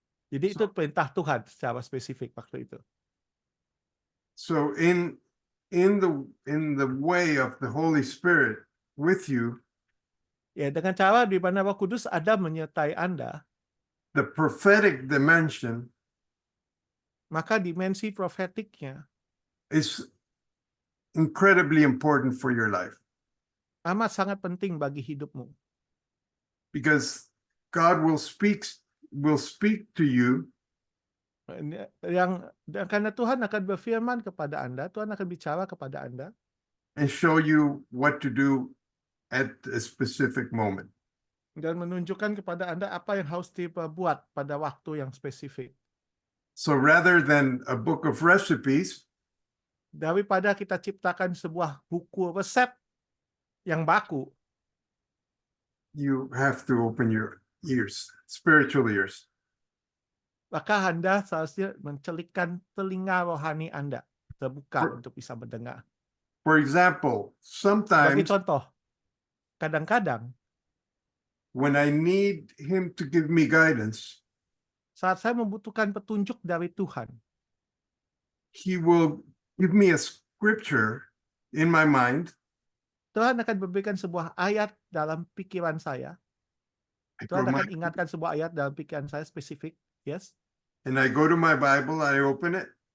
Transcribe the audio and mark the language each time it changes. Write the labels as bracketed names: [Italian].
[Indonesian] Jadi itu perintah Tuhan secara spesifik waktu itu. [English] So in the way of the Holy Spirit with you, [Indonesian] Ya, dengan cara di mana Roh Kudus ada menyertai Anda, [English] the prophetic dimension [Indonesian] maka dimensi profetiknya [English] is incredibly important for your life, [Indonesian] amat sangat penting bagi hidupmu. [English] because God will speak to you [Indonesian] Dan karena Tuhan akan berfirman kepada Anda, Tuhan akan bicara kepada Anda, [English] and show you what to do at a specific moment. [Indonesian] dan menunjukkan kepada Anda apa yang harus diperbuat pada waktu yang spesifik. [English] So rather than a book of recipes, [Indonesian] Daripada kita ciptakan sebuah buku resep yang baku, [English] you have to open your ears, spiritual ears. [Indonesian] maka Anda seharusnya mencelikkan telinga rohani Anda terbuka untuk bisa mendengar. [English] For example, [Indonesian] Sebagai [English] sometimes [Indonesian] contoh, kadang-kadang [English] when I need him to give me guidance, [Indonesian] saat saya membutuhkan petunjuk dari Tuhan, [English] he will give me a scripture in my mind. [Indonesian] Tuhan akan memberikan sebuah ayat dalam pikiran saya. Tuhan akan ingatkan sebuah ayat dalam pikiran saya spesifik. Yes. [English] And I go to my Bible, I open it,